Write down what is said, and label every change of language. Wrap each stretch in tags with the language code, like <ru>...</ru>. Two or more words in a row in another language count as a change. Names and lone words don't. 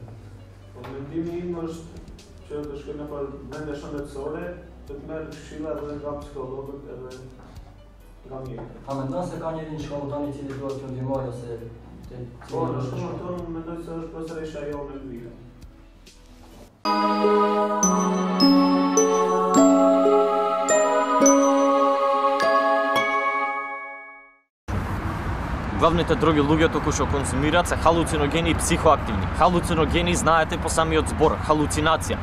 <sq>Mendimi im është që të shkoj në vende shëndetësore, të merr këshilla edhe nga psikologët edhe nga mjekët. A mendon se ka njëri në shkollën tonë i cili duhet t'ju ndihmojë ose Po, në shkollën tonë mendoj se është profesoresha jonë Elvira.</sq> <mk>Главните други луѓето кои што консумираат се халуциногени и психоактивни. Халуциногени знаете по самиот збор, халуцинација.</mk>